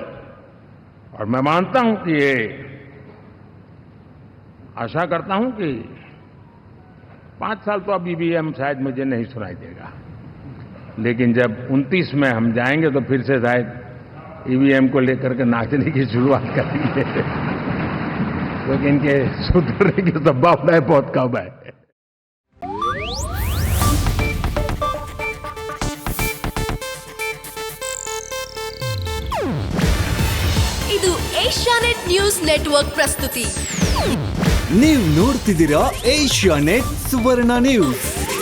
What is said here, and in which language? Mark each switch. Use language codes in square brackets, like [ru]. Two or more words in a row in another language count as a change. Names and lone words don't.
[hi] और मैं मानता हूं कि ये आशा करता हूं कि 5 साल तो अब ईवीएम शायद मुझे नहीं सुनाई देगा, लेकिन जब 29 में हम जाएंगे तो फिर से शायद ईवीएम को लेकर के नाचने की शुरुआत करेंगे क्योंकि इनके सुधरने की संभावनाएं बहुत कम है। [kn] ಇದು ಏಷ್ಯಾನೆಟ್ ನ್ಯೂಸ್ ನೆಟ್ವರ್ಕ್ ಪ್ರಸ್ತುತಿ. ನೀವು ನೋಡ್ತಿದ್ದೀರಾ ಏಷ್ಯಾನೆಟ್ ಸುವರ್ಣ ನ್ಯೂಸ್.